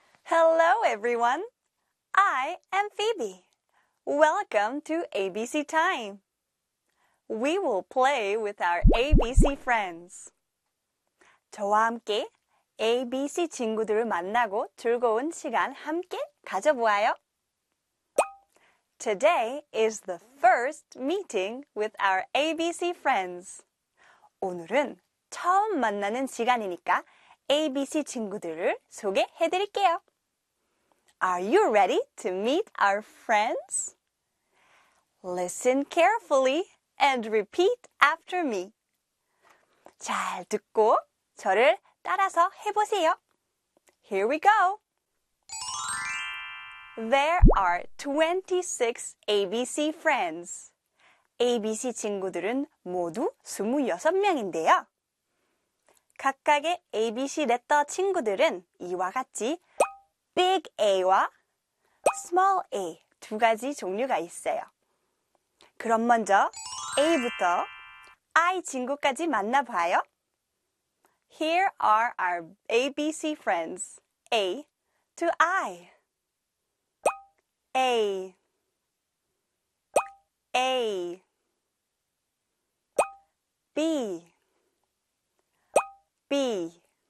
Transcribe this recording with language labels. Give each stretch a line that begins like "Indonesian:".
English: Hello, everyone. I am Phoebe. Welcome to ABC Time. We will play with our ABC friends.
Korean: 저와 함께 ABC 친구들을 만나고 즐거운 시간 함께 가져보아요.
English: Today is the first meeting with our ABC friends.
Korean: 오늘은 처음 만나는 시간이니까 ABC 친구들을 소개해드릴게요.
English: Are you ready to meet our friends? Listen carefully and repeat after me.
Korean: 잘 듣고 저를 따라서 해보세요.
English: Here we go. There are 26 ABC friends.
Korean: ABC 친구들은 모두 26명인데요. 각각의 ABC 레터 친구들은 이와 같이 Big A와 Small A 두 가지 종류가 있어요. 그럼 먼저 A부터 I 친구까지 만나봐요.
English: Here are our ABC friends, A to I. A. A. B. B.